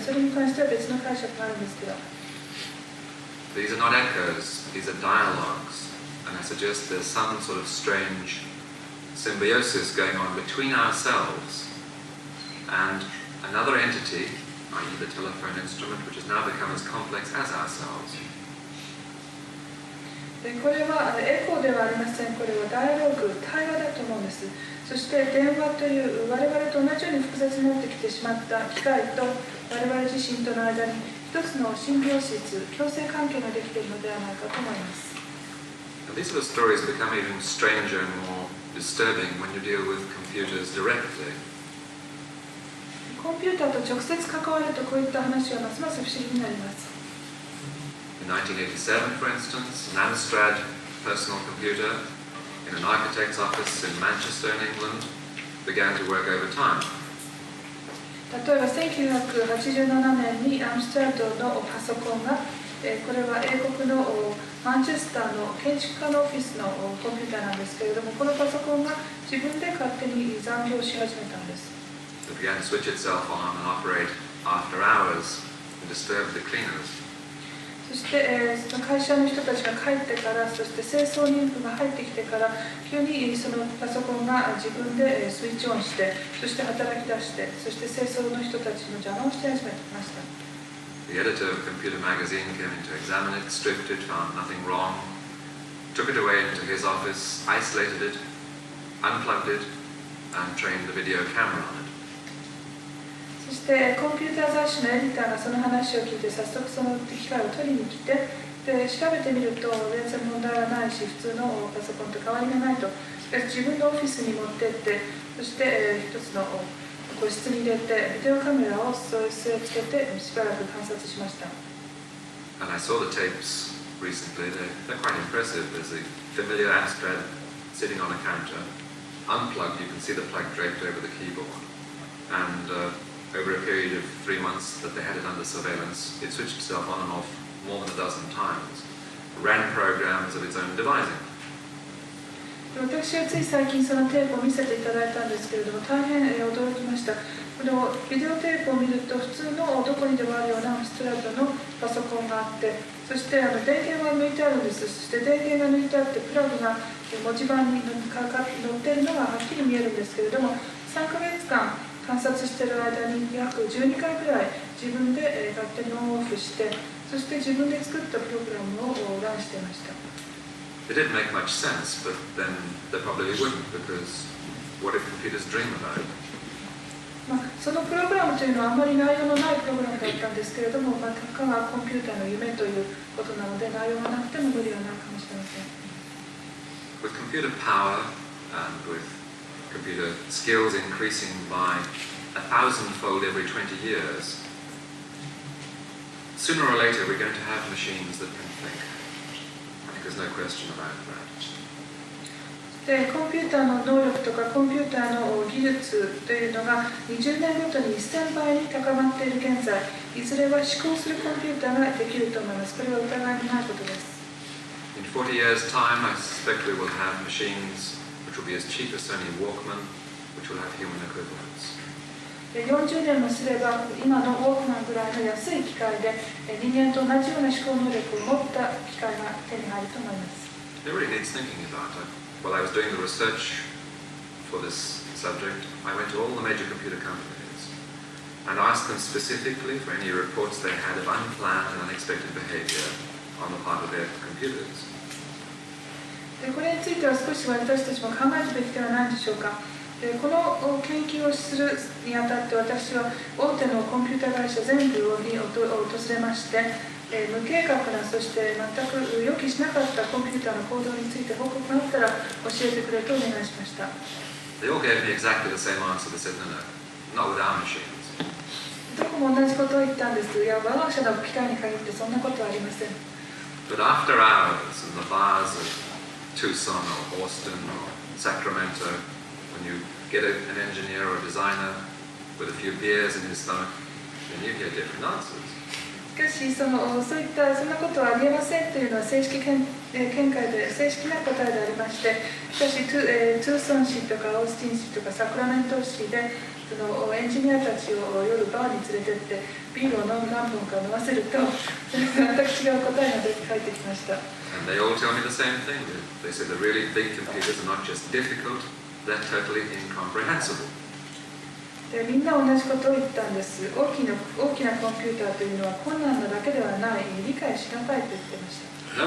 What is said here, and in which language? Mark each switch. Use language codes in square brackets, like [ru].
[ja] それに関しては別の解釈があるんですけど。 [en] These are not echoes, these are dialogues. And I suggest there's some sort of strange symbiosis going on between ourselves and another entity, i.e. the telephone instrument, which has now become as complex as ourselves. [ja] これはエコーではありません。これはダイアログ、対話だと思うんです。そして電話という我々と同じように複雑になってきてしまった機械と我々自身との間に一つのシンビオシス、共生関係ができているのではないかと思います。 [en] These sort of stories become even stranger and more disturbing when you deal with computers directly. [ja] コンピューターと直接関わるとこういった話はますます不思議になります。 [en] In 1987, for instance, an Amstrad personal computer in an architect's office in Manchester in England began to work overtime. [ja] 例えば1987年にアムステラダムのパソコンが、これは英国のマンチェスターの建築家のオフィスのコンピューターなんですけれども、このパソコンが自分で勝手に残業し始めたんです。 [en] It began to switch itself on and operate after hours and disturb the cleaners. [ja] そして、会社の人たちが帰ってから、そして清掃人数が入ってきてから、急にそのパソコンが自分でスイッチオンして、そして働き出して、そして清掃の人たちの邪魔をして始めました。 [en] The editor of Computer Magazine came in to examine it, stripped it, found nothing wrong, took it away into his office, isolated it, unplugged it, and trained the video camera on it. [ja] そしてコンピューター雑誌のエディターがその話を聞いて早速その機械を取りに来て、で調べてみると全然問題はないし、普通のパソコンと変わりがないと。しかし自分のオフィスに持ってって、そして一つの個室に入れてビデオカメラを据え付けてしばらく観察しました。 [en] And I saw the tapes recently. They're quite impressive. There's a familiar Amstrad sitting on a counter, unplugged. You can see the plug draped over the keyboard. And over a period of 3 months that they had it under surveillance, it switched itself on and off more than a dozen times, ran programs of its own devising. [ja] 私はつい最近そのテープを見せていただいたんですけれども、大変驚きました。このビデオテープを見ると普通のどこにでもあるようなストライトのパソコンがあって、そして電源は抜いてあるんです。そして電源が抜いてあってプラグが文字盤に乗っているのがはっきり見えるんですけれども、3ヶ月間観察している間に約12回くらい自分で勝手にオンオフして、そして自分で作ったプログラムをランしていました。 [en] It didn't make much sense, but then they probably wouldn't, because what if computers dream about it? [ja] そのプログラムというのはあまり内容のないプログラムだったんですけれども、たかがコンピューターの夢ということなので、内容がなくても無理はないかもしれません。 [en] With computer power and with computer skills increasing by 1,000-fold every 20 years, sooner or later we're going to have machines that can think. I think there's no question about that. [ja] でコンピューターの能力とかコンピューターの技術というのが20年ごとに1000倍に高まっている現在、いずれは思考するコンピューターができると思います。これは疑いのないことです。 [en] In 40 years' time, I suspect we will have machines which will be as cheap as Sony Walkman, which will have human equivalents. [ja] 40年もすれば今のウォークマンぐらいの安い機械で人間と同じような思考能力を持った機械が手に入ると思います。 [en] It really needs thinking about it. While I was doing the research for this subject, I went to all the major computer companies and asked them specifically for any reports they had of unplanned and unexpected behavior on the part of their computers. [ja] でこれについては少し私たちも考えるべきではないでしょうか。でこの研究をするにあたって私は大手のコンピュータ会社全部に訪れまして、無計画なそして全く予期しなかったコンピューターの行動について報告があったら教えてくれとお願いしました。 [en] They all gave me exactly the same answer. They said, no, not with our machines. [ja] どこも同じことを言ったんです。いや、我が社の機械に限ってそんなことはありません。 [en] But after hours in the bars of Tucson or Austin or Sacramento, when you get an engineer or a designer with a few beers in his stomach, then you get different answers. [ja] しかしそんなことはありえませんというのは正式見解で正式な答えでありまして、しかしトゥーソン市とかオースティン市とかサクラメント市でそのエンジニアたちを夜バーに連れてってビールを何本か飲ませると全く違う答えが返ってきました。 [en] And they all tell me the same thing. They say the really big computers are not just difficult, they're totally incomprehensible. [ja] でみんな同じことを言ったんです。大きなコンピューターというのは困難なだけではない、理解しがたいと言ってました。